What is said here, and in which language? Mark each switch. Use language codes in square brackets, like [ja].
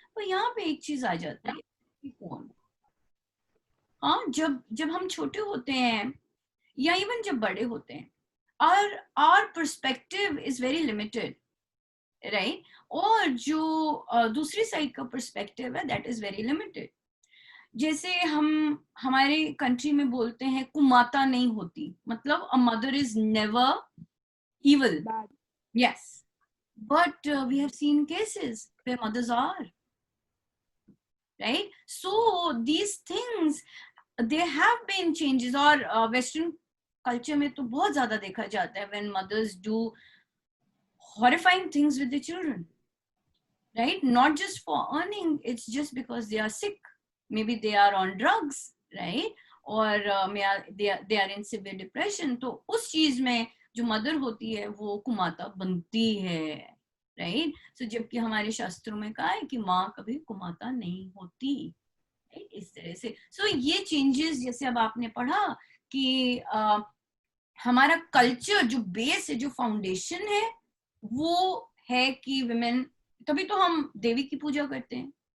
[hi] तो यहाँ पे एक चीज आ जाती है कि कौन, हाँ, जब जब हम छोटे होते हैं या इवन जब बड़े होते हैं, [en] our perspective is very limited, [hi] right? और जो दूसरी साइड का पर्सपेक्टिव है [en] That is very limited. [hi] जैसे हम हमारे कंट्री में बोलते हैं कुमाता नहीं होती, मतलब [en] A mother is never evil, bad. Yes, but we have seen cases where mothers are, right? So these things, there have been changes. और western culture [hi] में तो बहुत ज्यादा देखा जाता है [en] when mothers do horrifying things with the children, right? Not just for earning, it's just because they are sick, maybe they are on drugs, right? और they are in severe depression. [hi] तो उस चीज में जो मदर होती है वो कुमाता बनती है, राइट? सो जबकि हमारे शास्त्रों में कहा है कि माँ कभी कुमाता नहीं होती, right? इस तरह से सो ये चेंजेस, जैसे अब आपने पढ़ा कि हमारा कल्चर जो बेस है, जो फाउंडेशन है, वो है कि विमेन, तभी तो हम देवी की पूजा करते हैं।